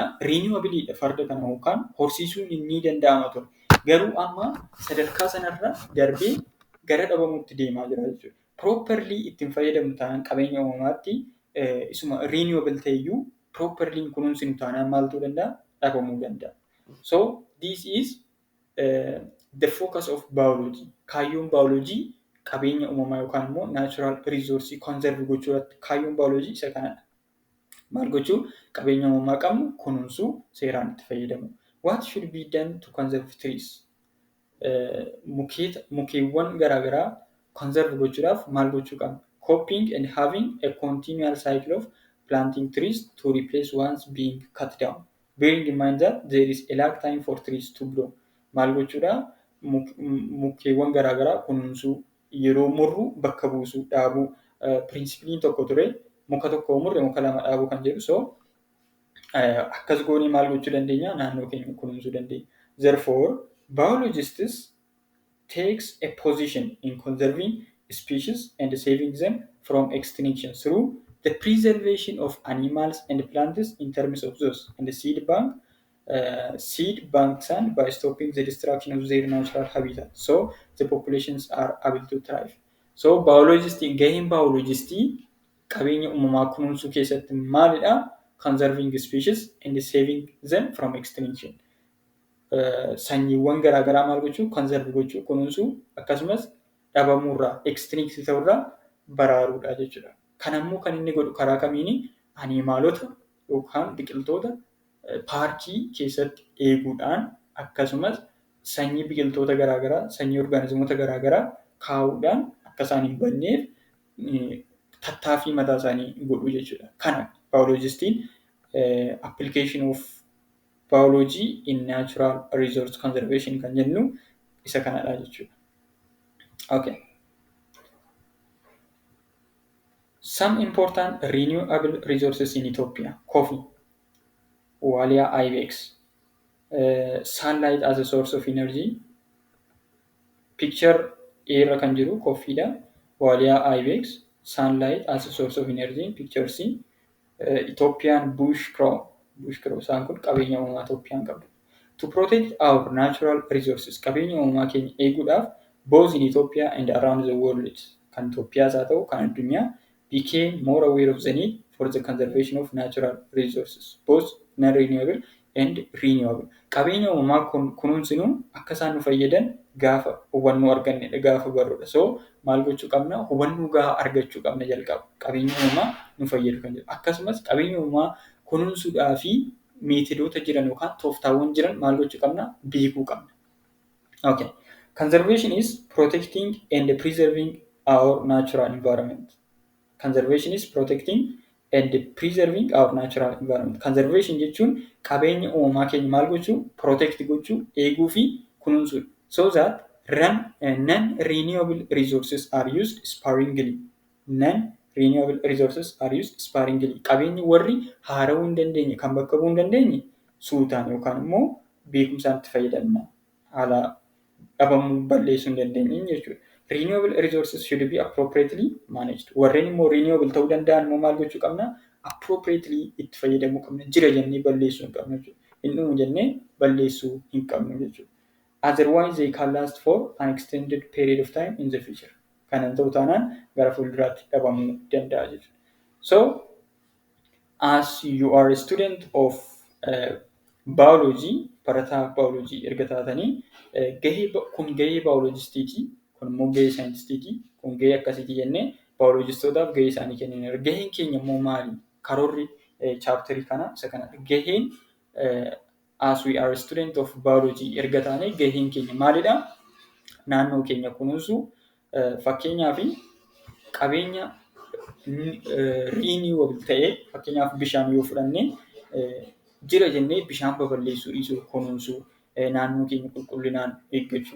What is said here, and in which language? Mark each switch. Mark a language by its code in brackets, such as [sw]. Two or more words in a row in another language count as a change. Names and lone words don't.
[om] Renewableedha farda kana yookaan horsiisuun ni danda'ama ture. Garuu amma sadarkaa sanarra darbee gara dhabamuutti deemaa jira jechuudha. Properly ittiin fayyadamnu taanaan qabeenya uumamaatti isuma renewable ta'eyyuu properly kunuunsinu taanaan maaltu danda'a? Dhabamuu danda'a. [en] So this is the focus of biology. [om] Kaayyoon biology qabeenya uumamaa yookaan immoo [en] natural resource [om] conserve gochuu irratti kaayyoon biology isa kanadha. Maal gochuu? Qabeenya uumamaa qabnu kunuunsuu, seeraan itti fayyadamu. [en] What should be done to conserve trees? [om] Mukeewwan garaagaraa conserve gochuudhaaf maal gochuu qabna? [en] Coping and having a continual cycle of planting trees to replace ones being cut down. Bearing in mind that there is a lag time for trees to grow. [om] Maal gochuudha? Mukeewwan garaagaraa kunuunsuu, yeroo murru bakka buusuu, dhaabuu. Pirinsipiliin tokko ture muka tokko murre muka lama dhaabuu kan jedhu. So akkas goonee maal gochuu dandeenya? Naannoo keenya kunuunsuu dandeenya. [en] Therefore, biologists takes a position in conserving species and saving them from extinction through the preservation of animals and plants in terms of those and the seed banks and by stopping the destruction of their natural habitat. So the populations are able to thrive. [om] So gaheen biologistii qabeenya uumamaa kunuunsuu keessatti maalidha? [en] Conserving species and saving them from extinction. [om] Sanyiiwwan garaagaraa maal gochuu? Conserve gochuu, kunuunsuu, akkasumas dhabamuurraa, extinct ta'urraa baraaruudha jechuudha. Kanammoo kan inni godhu karaa kamiini? Animaalota yookaan biqiltoota paarkii keessatti eeguudhaan, akkasumas sanyii biqiltoota garaagaraa, sanyii orgaanizimoota garaagaraa kaa'uudhaan akka isaan hin banneef tattaaffii mataa isaanii godhu jechuudha. Kana biologistiin [en] application of biology in natural resource conservation [om] kan jennu isa kanadha jechuudha. Okay. [en] Some important renewable resources in Ethiopia: coffee, Walia ibex, sunlight as a source of energy. [om] Picture irra kan jiru coffeedha, Walia ibex, [en] sunlight as a source of energy. Picture C. Ethiopian bush crow [om] isaan kun qabeenya uumamaa Itoophiyaan qabdu. [en] To protect our natural resources, [om] qabeenya uumamaa keenya eeguudhaaf [en] both in Ethiopia and around the world, [om] kan Itoophiyaas haa ta'u kan addunyaa, [en] became more aware of the need for the conservation of natural resources, both non-renewable and renewable. [om] Qabeenya uumamaa kunuunsinu akka isaan nu fayyadan gaafa hubannoo argannedha, gaafa barruudha. So maal gochuu qabna? Hubannoo gahaa argachuu qabna jalqaba. Qabeenya uumamaa nu fayyadu kan jedhu. Akkasumas qabeenya uumamaa kunuunsuudhaa fi meetodoota jiran yookaan tooftaawwan jiran maal gochuu qabna? Beekuu qabna. Okay. [en] Conservation is protecting and preserving our natural environment. Conservation is protecting and preserving our natural environment. [om] Conservation jechuun qabeenya uumamaa keenya maal gochuu? Protect gochuu, eeguu fi kunuunsuu. [en] So that non-renewable resources are used sparingly. Non-renewable resources are used sparingly. [om] Qabeenyi warri haarawuu hin dandeenye, kan bakka bu'uu hin dandeenye suutaan yookaan immoo beekumsaan itti fayyadamna. Haala dhabamuu balleessuu hin dandeenye jechuudha. Renewable resources should be appropriately managed. Warreen immoo renewable ta'uu danda'an immoo maal gochuu qabna? Appropriately itti fayyadamuu qabna. Jira jennee balleessuu hin qabnu jechuudha. Hin dhumu jennee balleessuu hin qabnu jechuudha. [en] Otherwise they can last for an extended period of time in the future. [om] Kanan ta'u taanaan gara fuulduraatti dhabamuu danda'a jechuudha. [en] So as you are a student of biology, [om] barataa biology erga taatanii kun gahee biologistiiti, kun immoo gahee saayintistiiti, kun gahee akkasiiti jennee biologistootaaf gahee isaanii kenninera. Gaheen keenya immoo maali? Karoorri chaapterii kana isa kanadha. [en] Gaheen as we are a student of biology [om] erga taanee gaheen keenya maalidha? Naannoo keenya kunuunsuu, fakkeenyaa fi qabeenya renewable ta'ee, fakkeenyaaf bishaan yoo fudhanne jira jennee bishaan baballeessuu dhiisuu, kunuunsuu, naannoo keenya qulqullinaan eeggachuu.